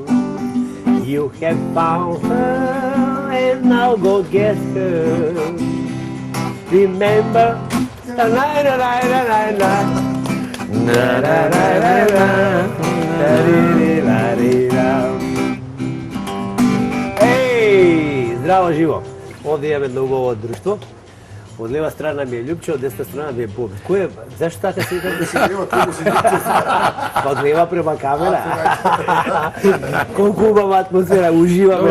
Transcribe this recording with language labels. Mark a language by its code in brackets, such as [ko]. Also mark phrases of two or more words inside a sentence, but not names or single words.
[en] You have found her and now go get her. Remember, la la la la la la la. La la la la la. La li la li la. [mk] Ей, здраво живо. Овде имаме едно убаво друштво. Од лева страна ми е Љупче, од десна страна ми е Боби. Кој е? Зашто така се вика? Од лева према камера. Колку убава атмосфера, уживаме.